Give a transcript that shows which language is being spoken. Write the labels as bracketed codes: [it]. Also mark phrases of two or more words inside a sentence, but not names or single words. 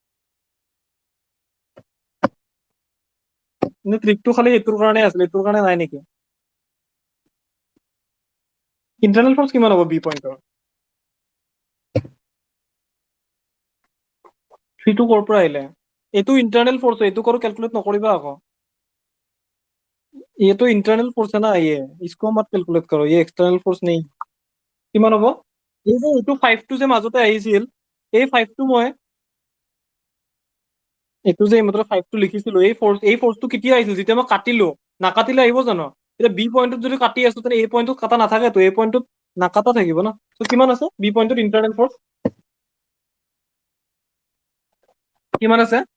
[as] ট্ৰিকটো খালি এইটোৰ কাৰণে আছিল এইটোৰ কাৰণে নাই নেকি [en] internal force [as] কিমান হ'ব বি পইণ্টৰ 3 ক'ৰ পৰা আহিলে এইটো [en] internal force [as] এইটো কৰো কেলকুলেট নকৰিবা আকৌ [hi] ये तो इंटरनल फोर्स है ना ये इसको मत कैलकुलेट करो ये एक्सटर्नल फोर्स नहीं [as] কিমান হ'ব এই যে এইটো 5টো যে মাজতে আহিছিল এই 5টো মই এইটো যে এইমাত্ৰ 5টো লিখিছিলো এই ফৰ্চটো কেতিয়া আহিছিল যেতিয়া মই কাটিলো নাকাটিলে আহিব জানো এতিয়া বি পইণ্টত যদি কাটি আছো তেনে এই পইণ্টত কাটা নাথাকেতো এই পইণ্টত নাকাটা থাকিব ন তো কিমান আছে বি পইণ্টত [en] internal force [as] কিমান আছে